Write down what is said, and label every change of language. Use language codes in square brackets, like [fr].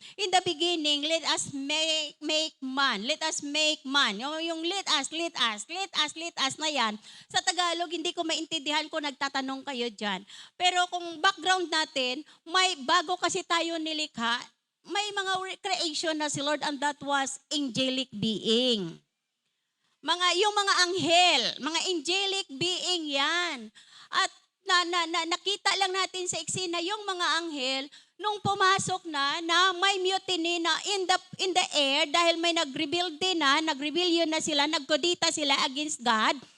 [en] In the beginning, let us make man. Let us make man. Yung let us na yan. [tl] Sa Tagalog, hindi ko maintindihan kung nagtatanong kayo dyan. Pero kung background natin, may bago kasi tayo nilikha, may mga creation na si Lord, [en] and that was angelic being. [tl] Yung mga anghel, mga angelic being yan. At nakita lang natin sa eksena yung mga anghel nung pumasok na may mutiny na in the air dahil may nag-rebellion na sila, nagkodita sila against God.